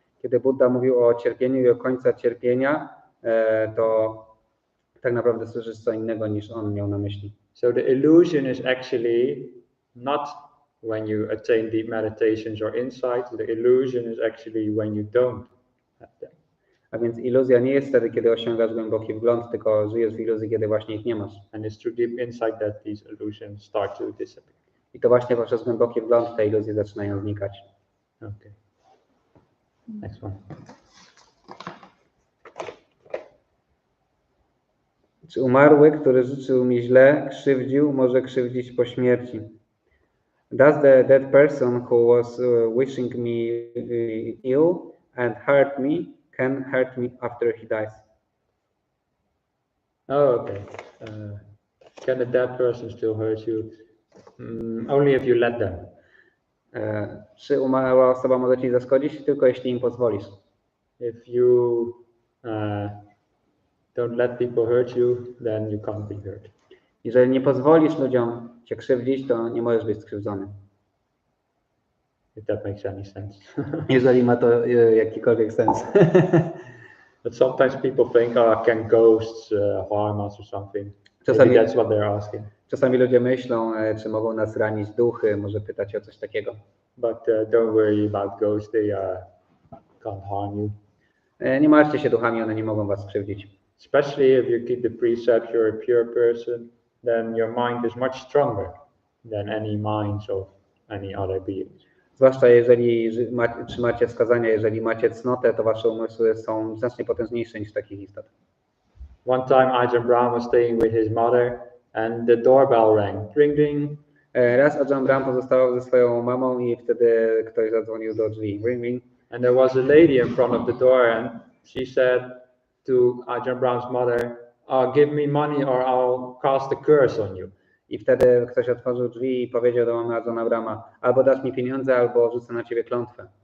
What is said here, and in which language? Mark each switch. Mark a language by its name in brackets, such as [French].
[Polish] Kiedy Buddha mówił o cierpieniu i o końcu cierpienia, to tak naprawdę słyszysz co innego, niż on miał na myśli. [English] So the illusion is actually not when you attain deep meditations or insights. The illusion is actually when you don't have them. [Polish] A więc iluzja nie jest wtedy, kiedy osiągasz głęboki wgląd, tylko żyjesz w iluzji, kiedy właśnie ich nie masz. [English] And it's through deep insight that these illusions start to disappear. [Polish] I to właśnie poprzez głęboki wgląd te iluzje zaczynają znikać. [English] Okay. Next one. [Polish] Czy umarły, który życzył mi źle, krzywdził, może krzywdzić po śmierci? [English] Does the dead person who was wishing me ill and hurt me can hurt me after he dies? Oh, okay. Can the dead person still hurt you? Only if you let them. [Polish] Czy umarła osoba może ci zaszkodzić? Tylko jeśli im pozwolisz. [English] If you don't let people hurt you, then you can't be hurt. [Polish] Jeżeli nie pozwolisz ludziom cię krzywdzić, to nie możesz być skrzywdzony. [English] If that makes any sense. [Polish] Jeżeli ma to jakikolwiek sens. [English] But sometimes people think, oh, can ghosts harm us or something? [Polish] Czasami, [English] Maybe that's what they're asking. [Polish] czasami ludzie myślą, czy mogą nas ranić duchy, może pytać o coś takiego. [English] But don't worry about ghosts, they can't harm you. [Polish] Nie martwcie się duchami, one nie mogą was skrzywdzić. [English] Especially if you keep the precept, you're a pure person, then your mind is much stronger than any minds of any other beings. [Polish] Zwłaszcza jeżeli trzymacie wskazania, jeżeli macie cnotę, to wasze umysły są znacznie potężniejsze niż takich istot. [English] One time Ajahn Brahm was staying with his mother and the doorbell rang. Ring, ding. [Polish] Raz Ajahn Brahm pozostawał ze swoją mamą i wtedy ktoś zadzwonił do drzwi. [English] Ring, ring. And there was a lady in front of the door and she said to Ajahn Brahm's mother, give me money or I'll cast a curse on you. [Polish] I wtedy ktoś otworzył drzwi i powiedział do mamy Ajahna Brahma, albo dasz mi pieniądze, albo rzucę na ciebie klątwę.